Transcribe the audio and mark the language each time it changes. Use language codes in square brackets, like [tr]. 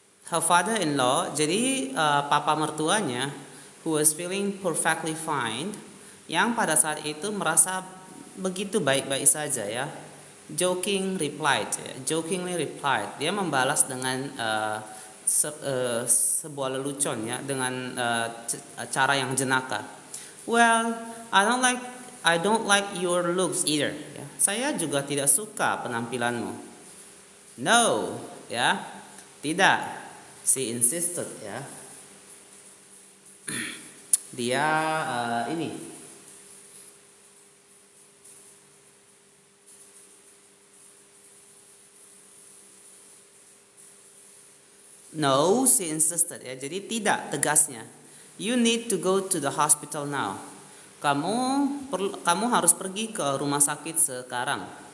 [en] Her father-in-law, [id] jadi papa mertuanya, [en] who was feeling perfectly fine, [id] yang pada saat itu merasa begitu baik-baik saja ya. [en] Jokingly replied, [id] dia membalas dengan sebuah lelucon ya, dengan cara yang jenaka. [en] Well, I don't like your looks either. [id] Ya. Saya juga tidak suka penampilanmu. [en] No, ya, [id] tidak. [en] She insisted ya. [id] Dia ini. [en] No, she insisted [id] ya. Jadi tidak tegasnya. [en] You need to go to the hospital now. [id] Kamu harus pergi ke rumah sakit sekarang.